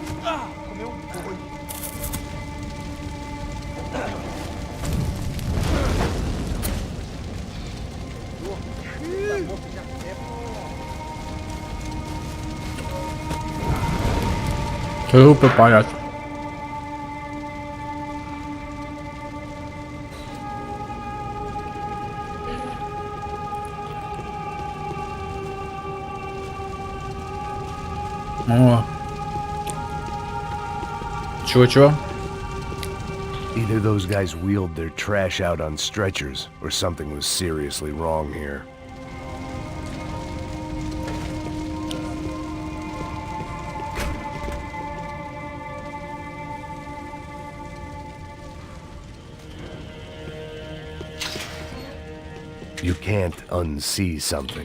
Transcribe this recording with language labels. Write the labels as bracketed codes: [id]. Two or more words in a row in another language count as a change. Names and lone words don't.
[pt] Ah, comeu um boi. Super palhaço. [ru] О. Чего? [en] Either those guys wheeled their trash out on stretchers, or something was seriously wrong here. You can't unsee something.